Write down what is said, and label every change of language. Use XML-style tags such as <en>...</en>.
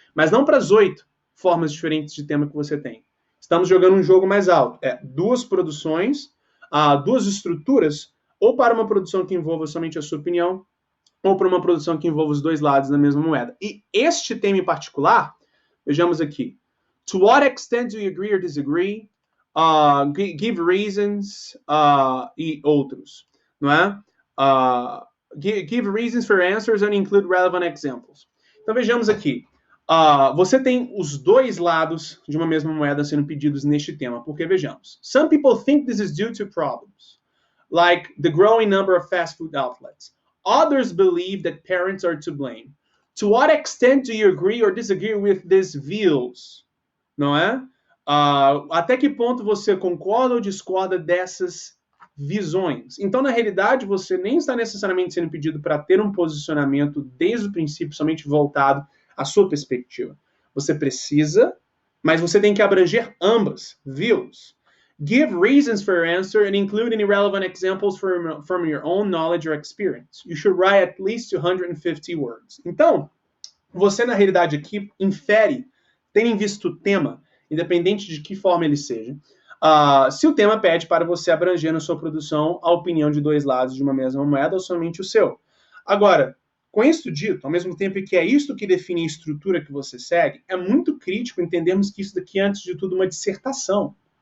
<pt>Mas não para as 8 formas diferentes de tema que você tem. Estamos jogando um jogo mais alto. 2 produções, 2 estruturas, ou para uma produção que envolva somente a sua opinião, ou para uma produção que envolva os dois lados da mesma moeda. E este tema em particular, vejamos aqui.</pt> <en>To what extent do you agree or disagree? Give reasons</en> <pt>e outros, não é?</pt> <en>Give reasons for answers and include relevant examples.</en> <pt>Então vejamos aqui. Você tem os dois lados de uma mesma moeda sendo pedidos neste tema, porque vejamos.</pt> <en>Some people think this is due to problems, like the growing number of fast food outlets. Others believe that parents are to blame. To what extent do you agree or disagree with these views?</en> <pt>Não é? Até que ponto você concorda ou discorda dessas visões? Então, na realidade, você nem está necessariamente sendo pedido para ter um posicionamento desde o princípio somente voltado à sua perspectiva. Você precisa, mas você tem que abranger ambas views.</pt> <en>Give reasons for your answer and include any relevant examples from your own knowledge or experience. You should write at least 250 words.</en> <pt>Então, você, na realidade, aqui infere, tendo em vista o tema, independente de que forma ele seja, se o tema pede para você abranger na sua produção a opinião de dois lados de uma mesma moeda ou somente o seu. Agora, com isso dito, ao mesmo tempo que é isto que define a estrutura que você segue, é muito crítico entendermos que isso daqui é, antes de tudo, uma dissertação.</pt>